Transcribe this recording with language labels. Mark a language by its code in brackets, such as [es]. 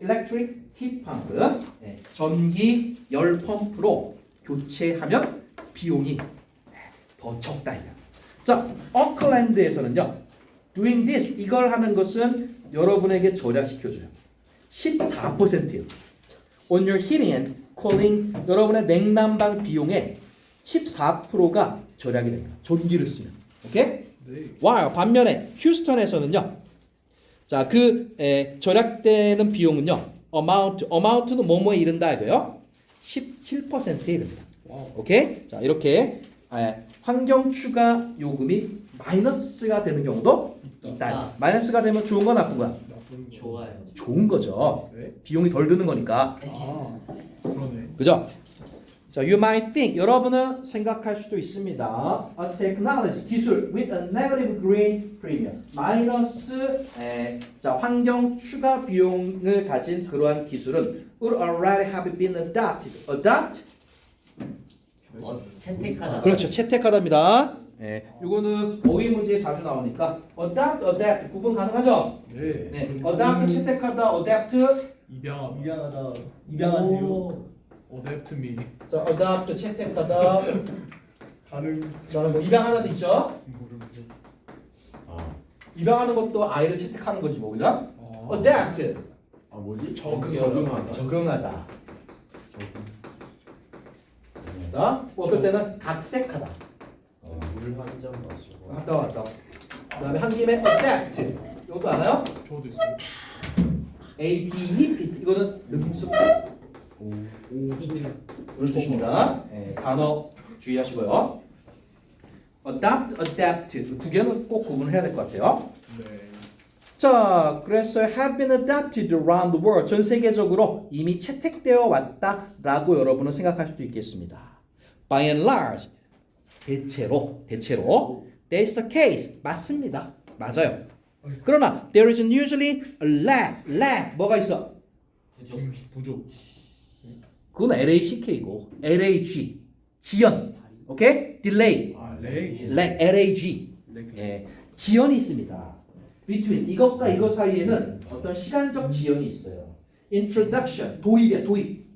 [ko] electric heat pump, 전기 열 펌프로 교체하면 비용이 더 적다. 자, 오클랜드에서는요, [en] doing this, [ko] 이걸 하는 것은 여러분에게 절약시켜줘요. 14%예요. [en] On your heating and cooling, [ko] 여러분의 냉난방 비용의 14%가 절약이 됩니다. 전기를 쓰면. 오케이? 네. while 반면에 휴스턴에서는요. 자, 절약되는 비용은요. amount는 뭐뭐에 이른다 이거요. 17%에 이릅니다. 와우. 오케이? 자, 이렇게 환경 추가 요금이 마이너스가 되는 경우도 있다. 마이너스가 되면 좋은 거 나쁜 거야? 나쁜 거. 좋아요. 좋은 거죠. 네. 비용이 덜 드는 거니까. 아 그러네. 그죠? 자, [en] you might think [ko] 여러분은 생각할 수도 있습니다. [en] A technology 기술 with a negative green premium [ko] 마이너스 자 환경 추가 비용을 가진 그러한 기술은 [en] would already have been adopted. adopt? [ko] 채택하다. 그렇죠. 채택하다입니다. 이거는 어휘 문제에 자주 나오니까 adopt, adapt 구분 가능하죠? 네. 네. [en] adopt 채택하다, adapt [ko] 입양하다. 입양하다. 입양하세요. 어댑트미. 자, adopt 채택하다. 가능. 저는 뭐 입양하다도 있죠. 모르겠네. 입양하는 것도 아이를 채택하는 거지 뭐 그죠? 아. [en] adapt [ko] 아 뭐지? 적응하다. 적응하다. 뭐 어떨 때는 각색하다. 물 한 잔 마시고. 왔다. 그다음에 한 김에 adapt. 이것도 알아요? 저도 있어요. ADP 이거는 능숙하다. 이런 뜻입니다. 단어 주의하시고요. adopt, adapt 두 개는 꼭 구분해야 될 것 같아요. 네. 자, 그래서 [en] have been adopted around the world [ko] 전 세계적으로 이미 채택되어 왔다라고 여러분은 생각할 수도 있겠습니다. [en] By and large [ko] 대체로 [en] that's the case [ko] 맞습니다. 맞아요. 그러나 [en] there is usually a lag [ko] 뭐가 있어? 부족. 부족. 그건 LACK고 LAG 지연 오케이? [en] delay [ko] 아 렉. LAG 지연이 있습니다. between 이것과 이것 사이에는 어떤 시간적 지연이 있어요. introduction 도입이야 도입